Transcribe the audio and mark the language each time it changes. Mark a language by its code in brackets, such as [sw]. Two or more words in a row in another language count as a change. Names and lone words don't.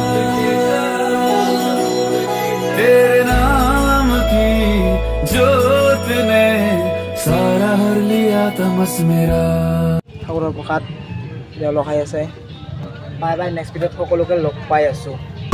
[hi] तेरे नाम की जोत मोहब्बत ने सारा हर लिया तमस मेरा [as] ঠাকুৰৰ প্ৰসাদ তেওঁলোক খাই আছে [en] bye bye next video [as] সকলোকে লগ পাই আছোঁ